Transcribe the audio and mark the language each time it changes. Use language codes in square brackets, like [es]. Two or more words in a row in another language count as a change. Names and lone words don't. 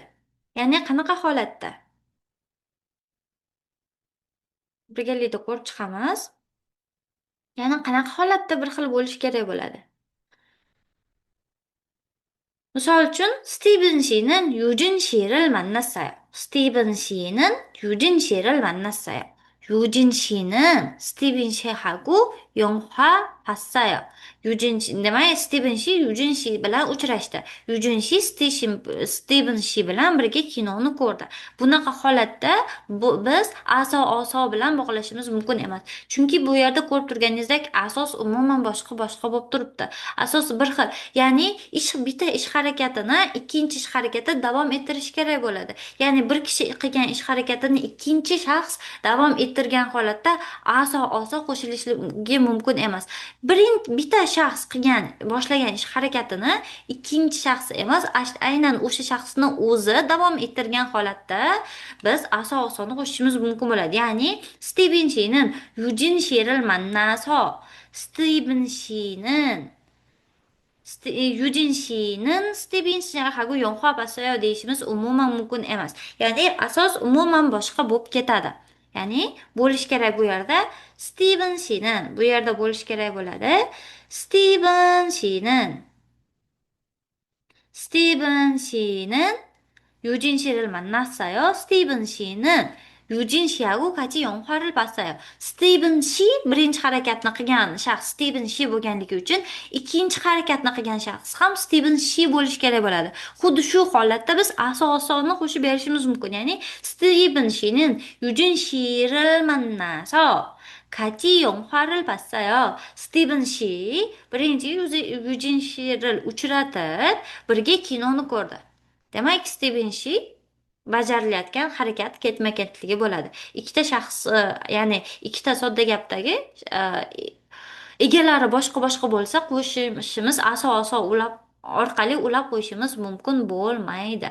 [uz] Ya'ni qanaqa holatda? Birgalikda ko'rib chiqamiz. Ya'ni qanaqa holatda bir xil bo'lishi kerak bo'ladi? Misol uchun, [ko] Stiven 씨는 유진 씨를 만났어요. 스티븐 씨는 유진 씨를 만났어요. 유진 씨는 스티븐 씨하고 영화 봤어요. [uz] 유진 씨, demak, Stiven 씨 유진 씨 bilan uchrashdi. Yu진 씨 Stiven 씨 bilan birga kinoni ko'rdi. Bunaqa holatda biz aso bilan bog'lashimiz mumkin emas. Chunki bu yerda ko'rib turganingizdek asos umuman boshqa bo'lib turibdi. Asos bir xil. Ya'ni bitta ish harakatini ikkinchi ish harakati davom ettirish kerak bo'ladi. Ya'ni bir kishi qilgan ish harakatini ikkinchi shaxs davom ettirgan holatda aso qo'shilishligi mumkin emas. Bitta shaxs boshlagan ish harakatini ikkinchi shaxs emas, aynan o'sha shaxsni o'zi davom ettirgan holatda biz asosini qo'shishimiz mumkin bo'ladi. [ko] Ya'ni Steven She'nin Yujin She'를 만나서 스티븐 씨는 유진 씨는 스티븐 씨하고 영화 봤어요 [uz] deyishimiz umuman mumkin emas. Ya'ni asos umuman boshqa bo'lib ketadi. Ya'ni bo'lish kerak bu yerda Steven 씨는 bu yerda bo'lish kerak bo'ladi. [ko] Steven 씨는 스티븐 씨는 유진 씨를 만났어요. 스티븐 씨는 유진 씨하고 같이 영화를 봤어요. [uz] 스티븐 씨 birinchi harakatni qilgan shaxs Steven shi bo'lganligi uchun ikkinchi harakatni qilgan shaxs ham Steven shi bo'lishi kerak bo'ladi. Xuddi shu holatda biz asosini qo'shib berishimiz mumkin. [ko] Ya'ni Steven shi는 유진 씨를 만나서 같이 영화를 봤어요. [uz] 스티븐 씨 birinchi 유진 씨를 uchratib birga kinoni ko'rdi. Demak, Steven shi bajarilayotgan harakat ketma-ketligi bo'ladi. Ikkita shaxs, ya'ni ikkita sodda gapdagi egalari boshqa bo'lsa, qo'shishimiz ulab orqali ulab qo'yishimiz mumkin bo'lmaydi.